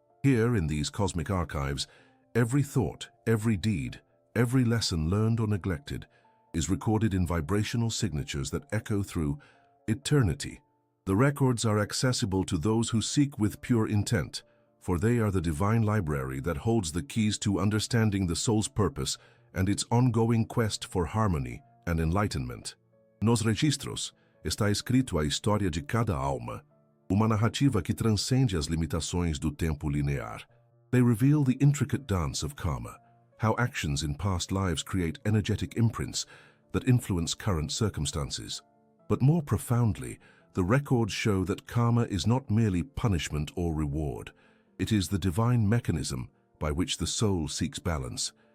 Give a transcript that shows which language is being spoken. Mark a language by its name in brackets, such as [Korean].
[English] Here, in these cosmic archives, every thought, every deed, every lesson learned or neglected is recorded in vibrational signatures that echo through eternity. The records are accessible to those who seek with pure intent, for they are the divine library that holds the keys to understanding the soul's purpose and its ongoing quest for harmony and enlightenment. [Portuguese] Nos registros está escrito a história de cada alma, uma narrativa que transcende as limitações do tempo linear. [English] They reveal the intricate dance of karma, how actions in past lives create energetic imprints that influence current circumstances. But more profoundly, the records show that karma is not merely punishment or reward. It is the divine mechanism by which the soul seeks balance.